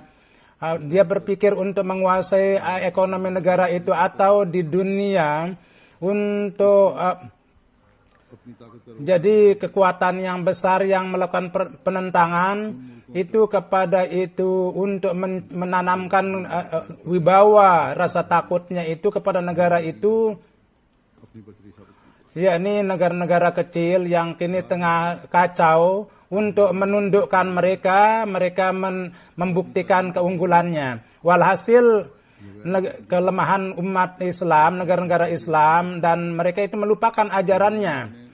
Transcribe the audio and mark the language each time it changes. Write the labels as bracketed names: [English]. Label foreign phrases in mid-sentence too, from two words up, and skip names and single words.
[Indonesian] Dia berpikir untuk menguasai ekonomi negara itu atau di dunia untuk jadi kekuatan yang besar yang melakukan penentangan, itu kepada itu untuk menanamkan wibawa rasa takutnya itu kepada negara itu, [Urdu] اپنی برتری ثابت کی. [Indonesian] yakni negara-negara kecil yang kini tengah kacau, untuk menundukkan mereka membuktikan keunggulannya. Walhasil kelemahan umat Islam, negara-negara Islam, dan mereka itu melupakan ajarannya.